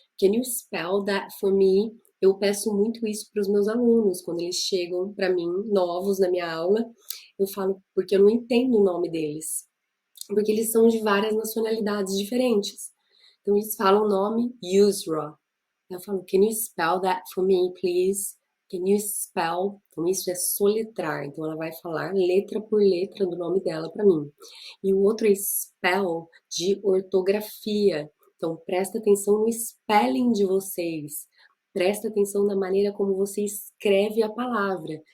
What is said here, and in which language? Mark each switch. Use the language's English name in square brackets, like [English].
[English] Can you spell that for me? [Portuguese] Eu peço muito isso para os meus alunos, quando eles chegam para mim, novos na minha aula, eu falo, porque eu não entendo o nome deles. porque eles são de várias nacionalidades diferentes. Então eles falam o nome Yusra. Eu falo, [English] can you spell that for me, please? Can you spell? [Portuguese] Então isso é soletrar. Então ela vai falar letra por letra do nome dela para mim. E o outro é spell de ortografia. Então presta atenção no spelling de vocês. Presta atenção na maneira como você escreve a palavra.